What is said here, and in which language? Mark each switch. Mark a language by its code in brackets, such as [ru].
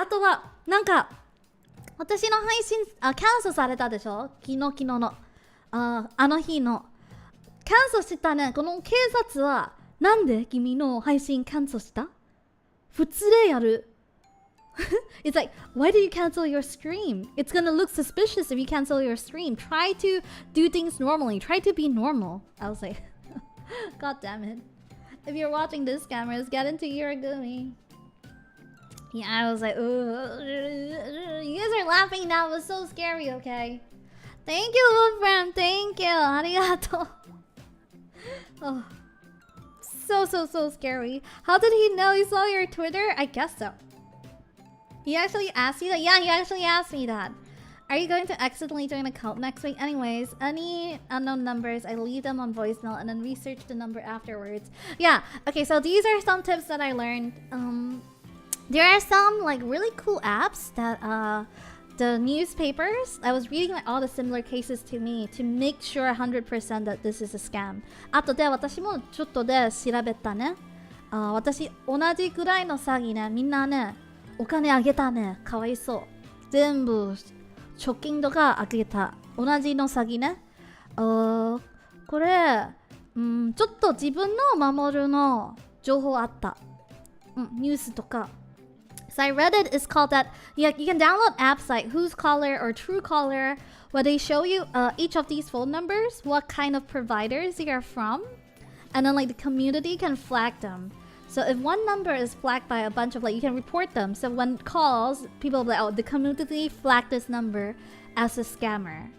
[ja] あとは、なんか、私の配信、キャンセルされたでしょ？昨日の。あの日の。キャンセルしたね。この警察は、なんで君の配信キャンセルした？普通でやる。 [en] It's like, why did you cancel your stream? It's gonna look suspicious if you cancel your stream. Try to do things normally. Try to be normal. I was like, God damn it. If you're watching this, cameras, get into Yuragumi. Yeah, I was like, you guys are laughing now. It was so scary, okay? Thank you, Wolfram. Thank you. Arigato. Oh. So scary. How did he know he saw your Twitter? I guess so. He actually asked you that? Yeah, he actually asked me that. Are you going to accidentally join a cult next week? Anyways, any unknown numbers, I leave them on voicemail and then research the number afterwards. Yeah, okay, so these are some tips that I learned. There are some like really cool apps that the newspapers, I was reading like all the similar cases to me to make sure 100% that this is a scam. [ja] あとで私もちょっとで調べたね。私同じくらいの詐欺ね、みんなね、お金あげたね。かわいそう。全部貯金とかあげた。同じの詐欺ね。これ、ちょっと自分の守るの情報あった。ニュースとか。 [en] So I read it. It's called that. Yeah, you can download apps like Who's Caller or Truecaller, where they show you each of these phone numbers, what kind of providers they are from, and then like the community can flag them. So if one number is flagged by a bunch of like, you can report them. So when calls, people will be like, oh, the community flagged this number as a scammer.